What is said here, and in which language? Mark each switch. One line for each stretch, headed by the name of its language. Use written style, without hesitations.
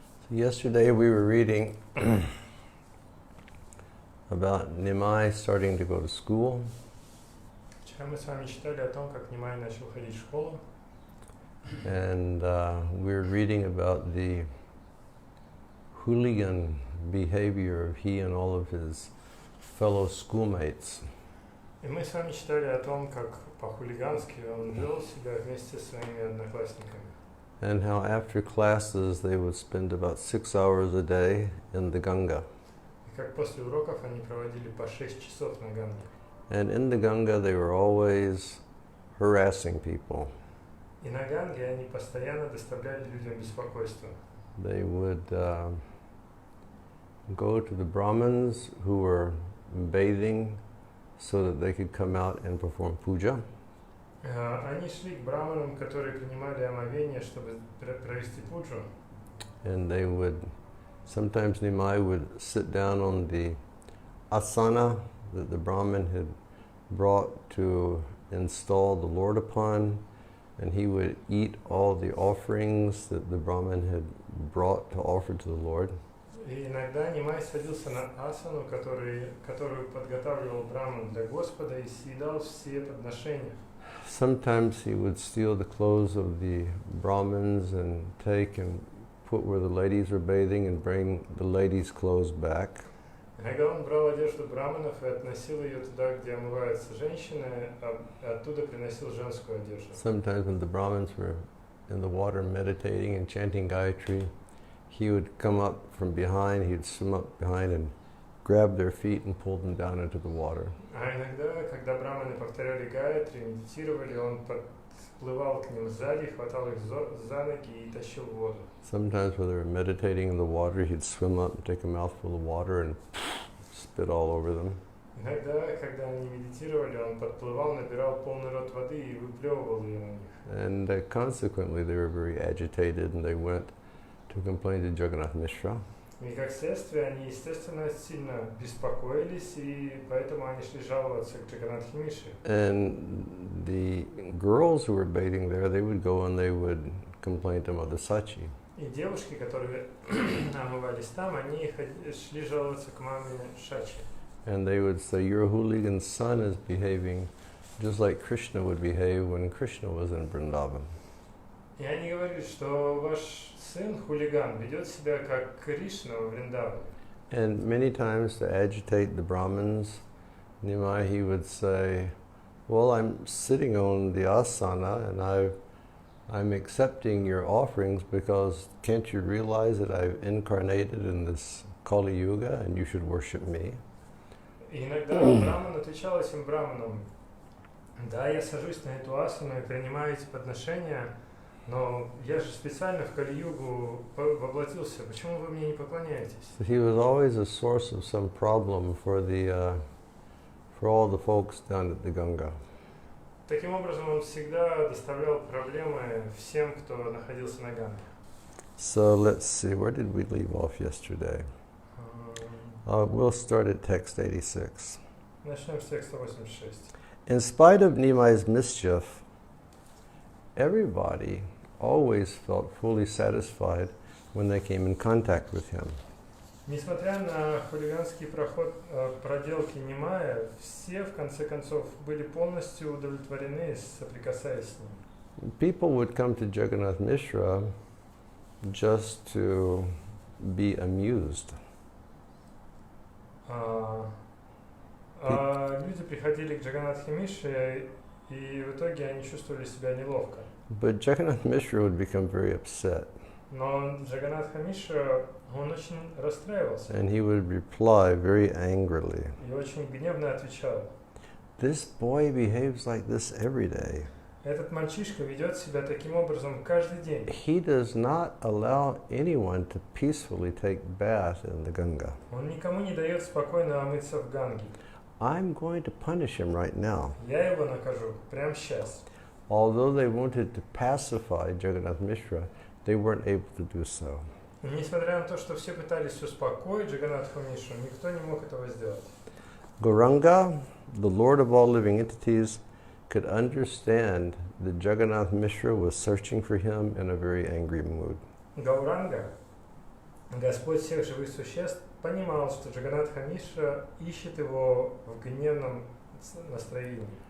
English: Yesterday we were reading about Nimai starting to go to school.
Russian: Вчера мы с вами читали о том, как Нимай начал ходить в школу.
English: And we were reading about the hooligan behavior of he and all of his fellow schoolmates.
Russian: И мы с вами читали о том, как по-хулигански он вел себя вместе со своими одноклассниками.
English: And how after classes they would spend about 6 hours a day in the Ganga.
Russian: И как после уроков они проводили по 6 часов на Ганге.
English: And in the Ganga they were always harassing people.
Russian: И на Ганге они постоянно доставляли людям беспокойство.
English: They would go to the Brahmins who were bathing so that they could come out and perform puja.
Russian: Они шли к браманам, которые принимали омовение, чтобы провести пуджу.
English: And they would, sometimes Nimai would sit down on the asana that the Brahmin had brought to install the Lord upon, and he would eat all the offerings that the Brahmin had brought to offer to the Lord.
Russian: И иногда Нимай садился на асану, которую подготавливал браман для Господа, и съедал все подношения.
English: Sometimes he would steal the clothes of the Brahmins and take and put where the ladies were bathing and bring the ladies' clothes back.
Russian: Иногда он брал одежду браманов и относил ее туда, где омываются женщины, а оттуда приносил женскую одежду.
English: Sometimes when the Brahmins were in the water meditating and chanting Gayatri, he would come up from behind, he'd swim up behind and grab their feet and pull them down into the water.
Russian: А иногда, когда браманы повторяли Гаятри, медитировали, он подплывал к ним сзади, хватал их за ноги и тащил в воду.
English: Sometimes when they were meditating in the water, he'd swim up and take a mouthful of water and spit all over them.
Russian: Иногда, когда они медитировали, он подплывал, набирал полный рот воды и выплевывал ее на них.
English: And consequently, they were very agitated and they went to complain to Jagannath Mishra.
Russian: И как следствие, они, естественно, сильно беспокоились, и поэтому они шли жаловаться к Джаганнатхе Мише.
English: And the girls who were bathing there, they would go and they would complain to Mother Sachi.
Russian: И девушки, которые омывались там, они шли жаловаться к маме Шачи.
English: And they would say, your hooligan son is behaving just like Krishna would behave when Krishna was in Vrindavan.
Russian: И они говорили, что ваш сын, хулиган, ведет себя как Кришна во Вриндаване.
English: And many times to agitate the Brahmins, Nimai, he would say, well, I'm sitting on the asana and I'm accepting your offerings because can't you realize that I've incarnated in this Kali Yuga and you should worship me?
Russian: И иногда Браман отвечал этим браманам, да, я сажусь на эту асану и принимаю эти подношения, Но я же специально в Кали-югу воплотился. Почему вы мне не поклоняетесь?
English: So he was always a source of some problem for all the folks down at the Ganga.
Russian: Таким образом, он всегда доставлял проблемы всем, кто находился на Ганге.
English: So let's see, where did we leave off yesterday? We'll start at text 86.
Russian: Начнем с текста 86.
English: In spite of Nimai's mischief, everybody always felt fully satisfied when they came in contact with him.
Russian: Несмотря на хулиганский проделки Нимая, все в конце концов были полностью удовлетворены, соприкасаясь с ним.
English: People would come to Jagannath Mishra just to be amused.
Russian: Люди приходили к Джаганнатхе Мишре, и в итоге они чувствовали себя неловко.
English: But Jagannath Mishra would become very upset.
Russian: Но Джаганнатха Мишра, он очень расстраивался.
English: And he would reply very angrily.
Russian: И очень гневно отвечал.
English: This boy behaves like this every day.
Russian: Этот мальчишка ведет себя таким образом каждый день.
English: He does not allow anyone to peacefully take bath in the Ganga.
Russian: Он никому не дает спокойно омыться в Ганге.
English: I'm going to punish him right now.
Russian: Я его накажу прямо сейчас.
English: Although they wanted to pacify Jagannath Mishra, they weren't able to do so.
Russian: Несмотря на то, что все пытались успокоить Джаганнатху Мишру, никто не мог этого сделать.
English: Gauranga, the Lord of all living entities, could understand that Jagannath Mishra was searching for him in a very angry mood.
Russian: Гауранга, Господь всех живых существ, понимал, что Джаганнатха Мишра ищет его в гневном настроении.